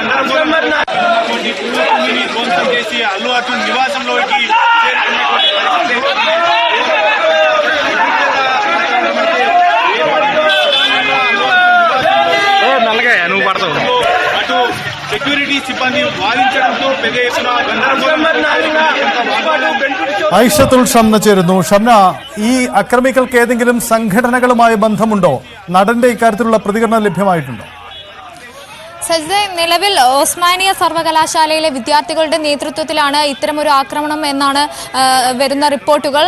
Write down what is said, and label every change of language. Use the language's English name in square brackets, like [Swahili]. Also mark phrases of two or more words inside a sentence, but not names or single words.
[Telugu] ధ్వంసం చేసి అల్లు అర్జున్ నివాసంలోకి అటు సెక్యూరిటీ సిబ్బంది వాదించడంతో పెద్ద ఎత్తున [Malayalam] ഐഷത്തുൽ ഷംന ചേരുന്നു. ഷംന, ഈ അക്രമികൾക്ക് ഏതെങ്കിലും സംഘടനകളുമായി ബന്ധമുണ്ടോ? നടന്റെ ഇക്കാര്യത്തിലുള്ള പ്രതികരണം ലഭ്യമായിട്ടുണ്ടോ? സജിത, നിലവിൽ ഓസ്മാനിയ സർവകലാശാലയിലെ വിദ്യാർത്ഥികളുടെ നേതൃത്വത്തിലാണ് ഇത്തരമൊരു ആക്രമണം എന്നാണ് വരുന്ന റിപ്പോർട്ടുകൾ.